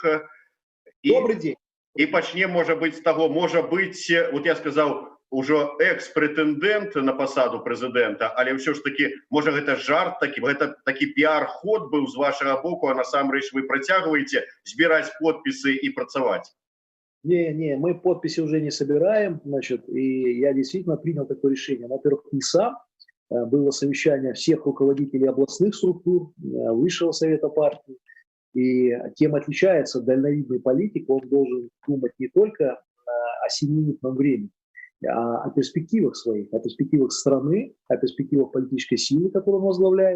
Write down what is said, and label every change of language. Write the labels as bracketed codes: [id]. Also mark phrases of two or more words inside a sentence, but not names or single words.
[be] Добрый дзень. І пачнем, можа быць, з таго, можа быць, вот я сказаў, ужо экс-прэтэндэнт на пасаду прэзідэнта, але ўсё ж такі, можа, гэта жарт такі, гэта такі піар-ход быў з вашага боку, а насамрэч вы працягваеце збіраць подпісы і працаваць? [ru] Не, мы подписи уже не собираем, значит, и я действительно принял такое решение. Во-первых, не сам, было совещание всех руководителей областных структур, Высшего совета партии. И тем отличается дальновидный политик, он должен думать не только о сиюминутном времени, а о перспективах своих, о перспективах страны, о перспективах политической силы, которую он возглавляет.